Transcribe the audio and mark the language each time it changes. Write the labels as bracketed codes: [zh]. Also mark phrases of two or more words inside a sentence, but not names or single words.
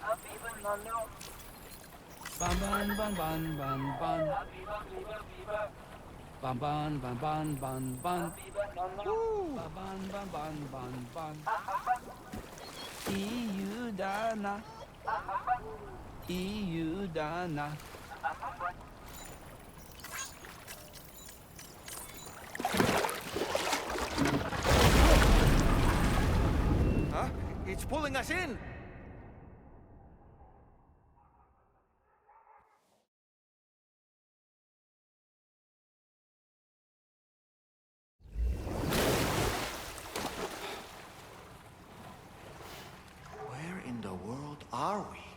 [en] Ban, ban, ban, ban, ban, ban. Ban, ban, ban, ban, ban, ban. Woo! Ban, ban, ban, ban, ban. Iudana. Iudana. Huh? It's pulling us in! Where in the world are we?